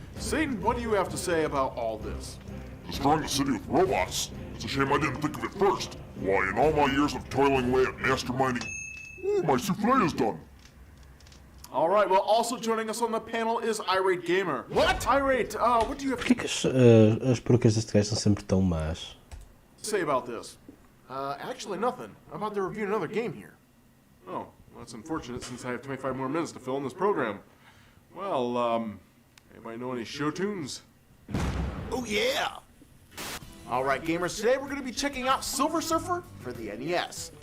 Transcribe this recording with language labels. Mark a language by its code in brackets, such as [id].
[en] Satan, what do you have to say about all this? Destroying the city with robots. It's a shame I didn't think of it first. Why, in all my years of toiling away at masterminding... Ooh, my souffle is done. All right, well, also joining us on the panel is Irate Gamer. What? Irate, what do you have [pt] Porquê que as perucas deste gajo são sempre tão más? [en] to say about this? Actually nothing. I'm about to review another game here. Oh, well, that's unfortunate since I have 25 more minutes to fill in this program. Well, anybody know any show tunes? Oh, yeah. All right, gamers, today we're going to be checking out Silver Surfer for the NES.